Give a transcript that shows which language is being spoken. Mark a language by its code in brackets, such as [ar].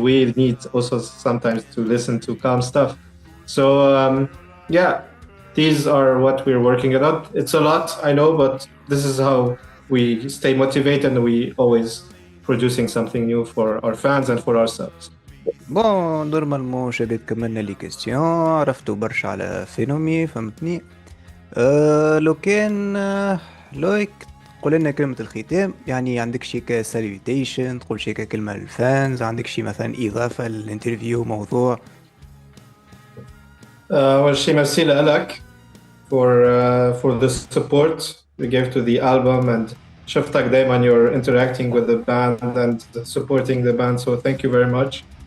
[en] We need also sometimes to listen to calm stuff. So yeah, these are what we're working on. It's a lot, I know, but this is how we stay motivated, and we always producing something new for our fans and for ourselves. [ar] بون نورمالمون شباب كملنا لي كيستيون، عرفتوا برشا على فينومي، فهمتني. لو كان لويك قول لنا كلمة الختام، يعني عندك شي كساليوتيشن، تقول شي كلمة للفانز، عندك شي مثلا إضافة للانترفيو، موضوع. أول شي ميرسي لك [en] for the support we gave to the album, and [ar] شفتك دايما [en] you're interacting with the band and supporting the band, so thank you very much.